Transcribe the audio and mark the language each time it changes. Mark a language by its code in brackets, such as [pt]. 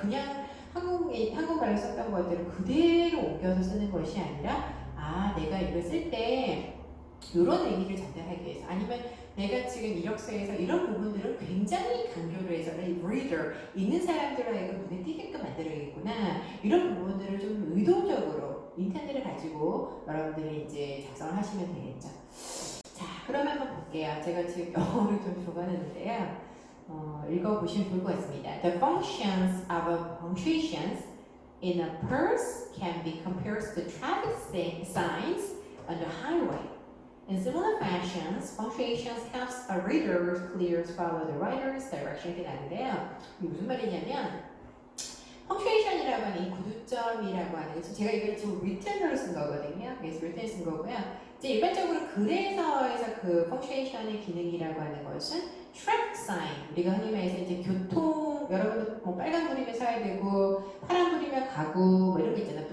[ko] 그냥 한국말로 썼던 것들을 그대로 옮겨서 쓰는 것이 아니라 내가 이걸 쓸 때 이런 의미를 전달하기 위해서 아니면 내가 지금 이력서에서 이런 부분들을 굉장히 강조를 해서 reader, 읽는 사람들로 하여금 눈에 띄게끔 만들어야겠구나 이런 부분들을 좀 의도적으로 인텐트를 가지고 여러분들이 이제 작성을 하시면 되겠죠. 자, 그러면 한번 볼게요. 제가 지금 영어를 좀 적어놨는데요. 읽어보시면 좋을 것 같습니다. [en] The functions of punctuations in a purse can be compared to traffic signs on the highway. In similar fashions, punctuations helps a reader clearly follow the writer's direction. [ko] 이렇게 나는데요. 이게 무슨 말이냐면 punctuation이라고 하는 이 구두점이라고 하는 거 제가 이걸 지금 written으로 쓴 거거든요. 그래서 written 쓴 거고요. 이제 일반적으로 글에서에서 그 punctuation의 기능이라고 하는 것은 traffic sign, 우리가 흔히 말해서 이제 교통, 여러분들 뭐 빨간 불이면 서야 되고 파란 불이면 가고 뭐 이런 게 있잖아요.